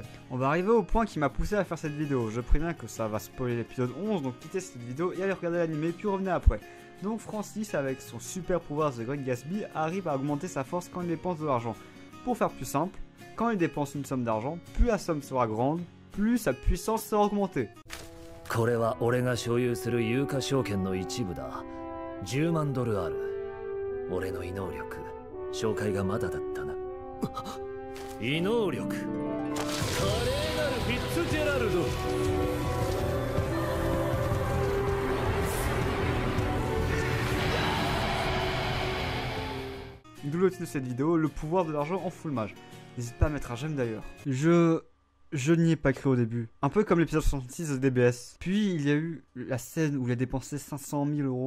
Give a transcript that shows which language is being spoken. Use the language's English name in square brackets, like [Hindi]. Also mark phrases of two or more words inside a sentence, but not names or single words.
[French] On va arriver au point qui m'a poussé à faire cette vidéo. Je préviens que ça va spoiler l'épisode 11, donc quittez cette vidéo et allez regarder l'anime puis revenez après. Donc Francis, avec son super pouvoir The Great Gatsby, arrive à augmenter sa force quand il dépense de l'argent. Pour faire plus simple, quand il dépense une somme d'argent, plus la somme sera grande, plus sa puissance sera augmentée. [Japanese] これは俺が所有する有価証券の一部だ。10万ドルある。俺の異能力、紹介がまだだったな。異能力、華麗なるフィッツジェラルド。 [French] D'où le titre de cette vidéo, le pouvoir de l'argent en full mage. N'hésite pas à mettre un j'aime d'ailleurs. Je n'y ai pas cru au début. Un peu comme l'épisode 66 de DBS. Puis il y a eu la scène où il a dépensé 500 000 euros.